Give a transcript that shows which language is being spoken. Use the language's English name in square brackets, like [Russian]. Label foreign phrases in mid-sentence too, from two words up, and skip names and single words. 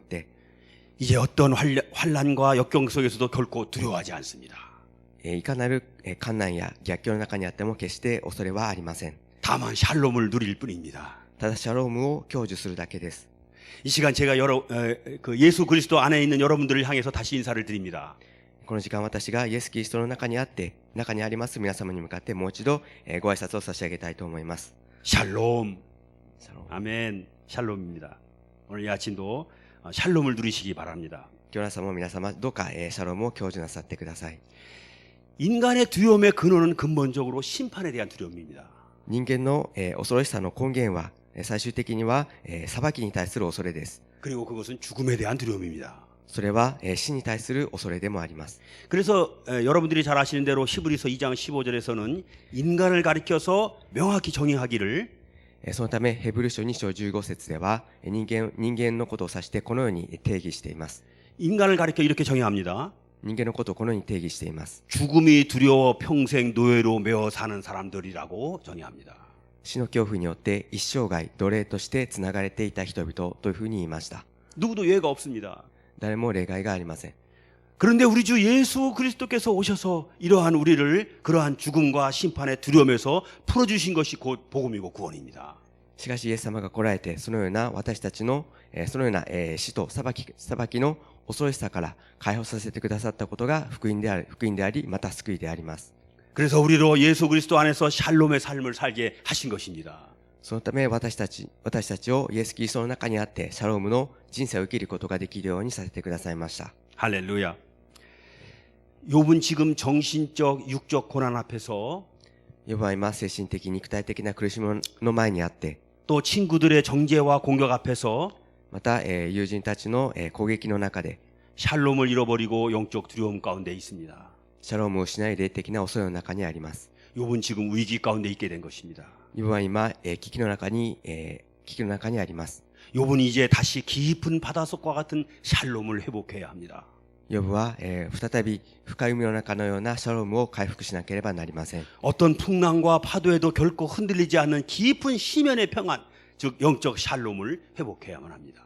[Korean] 이제 어떤 환난과 역경 속에서도 결코 두려워하지 않습니다. [Japanese] いかなる困難や逆境の中にあっても決して恐れはありません。 [Korean] 다만 샬롬을 누릴 뿐입니다. [Japanese] ただシャロームを享受するだけです。 [Korean] 이 시간 제가 예수 그리스도 안에 있는 여러분들을 향해서 다시 인사를 드립니다. [Japanese] この時間私がイエス・キリストの中にあります皆様に向かってもう一度ご挨拶を差し上げたいと思います。 [Korean] 샬롬. [Japanese] シャローム。 [Korean] 아멘. 샬롬입니다. 오늘 이 아침도 샬롬을 누리시기 바랍니다. [Japanese] 今日の朝も皆様どうかシャロームを享受なさってください。 [Korean] 인간의 두려움의 근원은 근본적으로 심판에 대한 두려움입니다. [Japanese] 人間の恐ろしさの根源は最終的には裁きに対する恐れです。 [Korean] 그리고 그것은 죽음에 대한 두려움입니다. [Japanese] それは死に対する恐れでもあります。 [Korean] 그래서 여러분들이 잘 아시는 대로 히브리서 2장 15절에서는 인간을 가리켜서 명확히 정의하기를 [Japanese] そのためヘブル書2章15節では人間のことを指してこのように定義しています。 [Korean] 인간을 가리켜 이렇게 정의합니다. [Japanese] 人間のことをこのように定義しています。 [Korean] 죽음이 두려워 평생 노예로 매어 사는 사람들이라고 정의합니다. [Japanese] 死の恐怖によって一生涯奴隷としてつながれていた人々というふうに言いました。 [Korean] 누구도 예외가 없습니다. [Japanese] 誰も例外がありません。 [Korean] 그런데 우리 주 예수 그리스도께서 오셔서 이러한 우리를 그러한 죽음과 심판의 두려움에서 풀어주신 것이 곧 복음이고 구원입니다. [Japanese] しかしイエス様が来られてそのような私たちのそのような死と裁きの恐ろしさから解放させてくださったことが福音でありまた救いであります。 [Korean] 그래서 우리로 예수 그리스도 안에서 샬롬의 삶을 살게 하신 것입니다. [Japanese] そのため私たちをイエス・キリストの中にあってシャロームの人生を生きることができるようにさせてくださいました。 [Korean] 할렐루야. 욥은 지금 정신적, 육적 고난 앞에서 [Japanese] ヨブは今精神的肉体的な苦しみの前にあって [Korean] 또 친구들의 정죄와 공격 앞에서 [Japanese] また友人たちの攻撃の中で [Korean] 샬롬을 잃어버리고 영적 두려움 가운데 있습니다. [Japanese] シャロームを失い霊的な恐れの中にあります。 [Korean] 욥은 지금 위기 가운데 있게 된 것입니다. [Japanese] ヨブは今、危機の中にあります。 [Korean] 욥은 이제 다시 깊은 바닷속과 같은 샬롬을 회복해야 합니다. [Japanese] ヨブは、再び深い海の中のようなシャロームを回復しなければなりません。 [Korean] 어떤 풍랑과 파도에도 결코 흔들리지 않는 깊은 심연의 평안, 즉 영적 샬롬을 회복해야만 합니다.